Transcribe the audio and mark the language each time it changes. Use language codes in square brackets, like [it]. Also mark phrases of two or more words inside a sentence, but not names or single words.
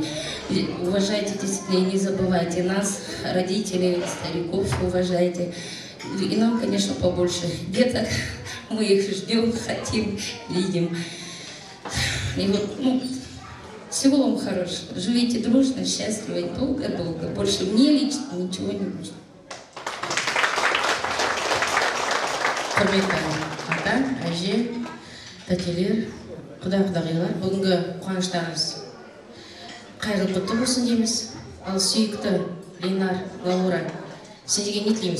[ru] И уважайте действительно и не забывайте нас, родителей, стариков уважайте. И нам, конечно, побольше деток. Мы их ждем, хотим, видим. И вот, всего вам хорошего. Живите дружно, счастливо и долго-долго. Больше мне лично ничего не нужно. [kk] Құрметті ата, әже, тәтелер, құда-құдағилар, бүгінгі қуаныштарыңыз қайырлы құтты болсын дейміз. Ал сүйікті Ленар, Лаура, сендерге не тілейміз?